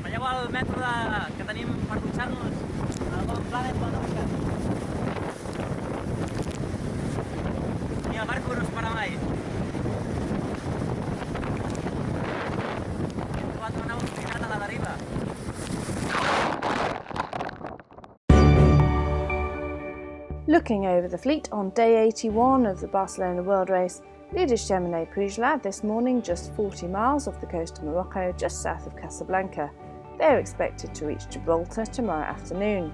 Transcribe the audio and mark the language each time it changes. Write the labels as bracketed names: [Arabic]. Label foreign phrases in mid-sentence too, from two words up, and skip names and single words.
[Catalan] el mètode que tenim per dutxar-nos al bon Planet Bonusca. I el barco no es para mai. Hem trobat una oportunitat a la deriva. [English] Looking over the fleet on day 81 of the Barcelona World Race, leader Chemine Puiglat this morning just 40 miles off the coast of Morocco, just south of Casablanca. They are expected to reach Gibraltar tomorrow afternoon.